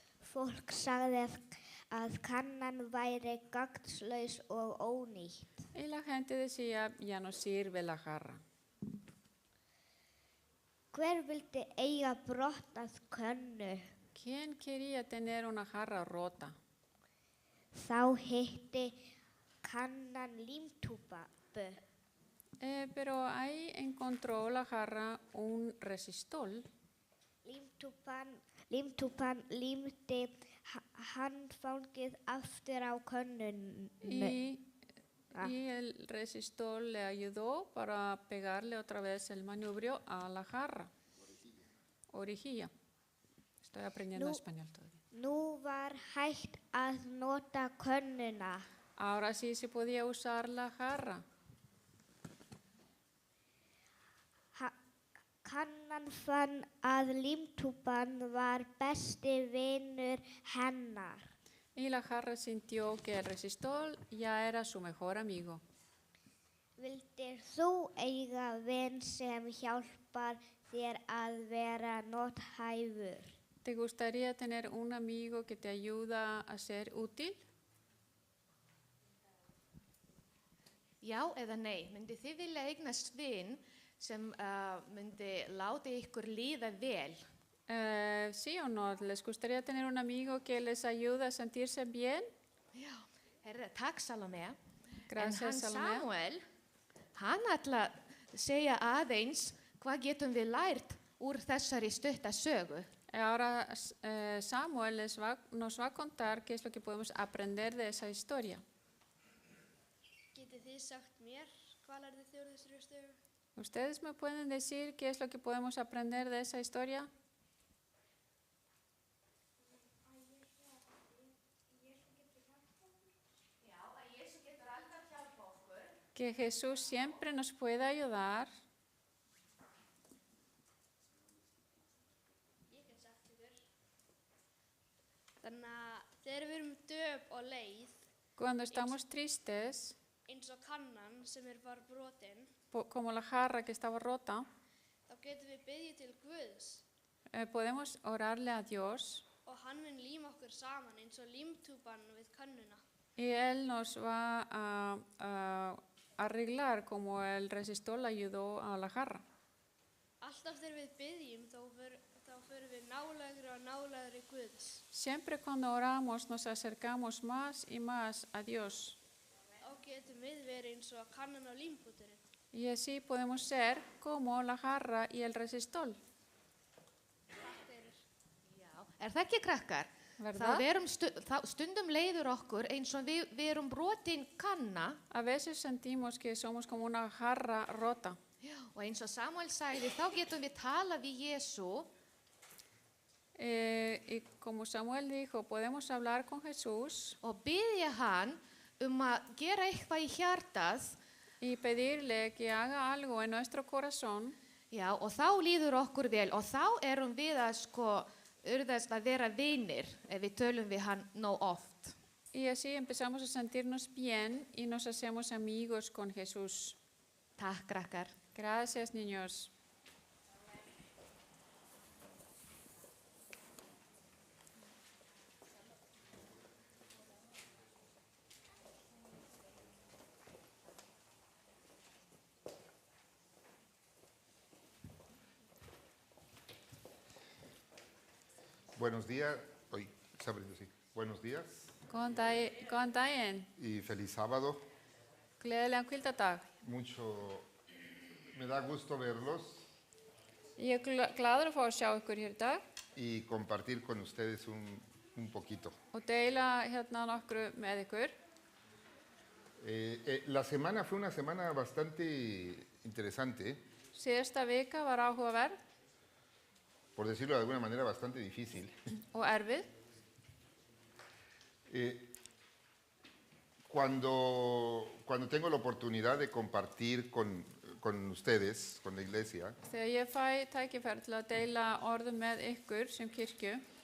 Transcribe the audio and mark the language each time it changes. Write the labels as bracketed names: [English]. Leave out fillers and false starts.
[Icelandic] Fólk sagði að kannan væri gagnslaus og ónýtt. [Spanish] Y la gente decía, ya no sirve la jarra. [Icelandic] Hver vildi eiga brotnað könnu? [Spanish] ¿Quién quería tener una jarra rota? [Icelandic] Þá hitti kannan límtúpu. [Spanish] Pero ahí encontró la jarra un resistol. [Icelandic] Límtúpan límdi handfangið aftur á könnunni. [Spanish] Y el resistol le ayudó para pegarle otra vez el manubrio a la jarra. Orejilla. Estoy aprendiendo español todavía. [Icelandic] Nú var hægt að nota könnuna. [Spanish] Ahora sí se podía usar la jarra. [Icelandic] Kannan fann að límtúpan var besti vinur hennar. [Spanish] Y la jarra sintió que el resistol ya era su mejor amigo. [Icelandic] Vildir þú eiga vin sem hjálpar þér að vera nothæfur? [Spanish] ¿Te gustaría tener un amigo que te ayuda a ser útil? [Icelandic] Já eða nei, myndi þið vilja eignast vin sem myndi láta ykkur líða vel? [Spanish] ¿Sí o no? ¿Les gustaría tener un amigo que les ayude a sentirse bien? [Icelandic] Já, takk Salome. [Spanish] Gracias, en Salome. [Icelandic] Samuel, hann ætla að segja aðeins hvað getum við lært úr þessari stutta sögu. [Spanish] Ahora Samuel nos va a contar qué es lo que podemos aprender de esa historia. [Icelandic] Getið þið sagt mér hvað lærðu þið úr þessari sögu? [Spanish] ¿Ustedes me pueden decir qué es lo que podemos aprender de esa historia? Que Jesús siempre nos puede ayudar. [Icelandic] Ég get sagt ykkur. Þannig að þegar við erum döp og leið, [Spanish] Cuando estamos tristes, [Icelandic] eins og kannan sem var brotin, [Spanish] como la jarra que estaba rota, [Icelandic] þá getum við biðja til Guðs [Spanish] podemos orarle a Dios [Icelandic] og hann mun líma okkur saman eins og límtúpan við könnuna. [Spanish] y Él nos va a arreglar como el resistol ayudó a la jarra. [Icelandic] Alltaf þegar við biðjum þá förum við nálægri og nálægri Guðs. [Spanish] Siempre cuando oramos nos acercamos más y más a Dios. [Icelandic] Þá getum við verið eins og kannan og límpúturinn. [Spanish] Y así podemos ser como la jarra y el resistol. [Icelandic] Takk fyrir. Já, það ekki krakkar? [Spanish] ¿Verdad? [Icelandic] Stundum leiður okkur eins og við erum brotin kanna. [Spanish] A veces sentimos que somos como una jarra rota. [Icelandic] Já, og eins og Samuel sagði, þá getum við tala við Jesú. [Spanish] Y como Samuel dijo, podemos hablar con Jesús [Icelandic] Og biðja hann að gera eitthvað í hjartað. [Spanish] y pedirle que haga algo en nuestro corazón. [Icelandic] Já, og þá líður okkur vel og þá erum við urðast að vera vinir ef við tölum við hann nóg oft. [Spanish] Y así empezamos a sentirnos bien y nos hacemos amigos con Jesús. [Icelandic] Takk, krakkar. [Spanish] Gracias, niños. Buenos días. Hoy está abriendo, sí. Buenos días [Icelandic] Góðan daginn, [Spanish] y feliz sábado. [Icelandic] gleðilegan hvíldardag. [Spanish] Me da gusto verlos [Icelandic] Ég glaður að fá að sjá ykkur hér í dag [Spanish] y compartir con ustedes un poquito. [Icelandic] og deila hérna nokkru með ykkur. [Spanish] La semana fue una semana bastante interesante, [Icelandic] Síðasta vika var áhugaverð [Spanish] por decirlo de alguna manera bastante difícil. [Icelandic] og erfið. [Spanish] Cuando tengo la oportunidad de compartir con ustedes, con la iglesia, [Icelandic] Þegar ég fæ tækifæri til að deila orðum með ykkur sem kirkju,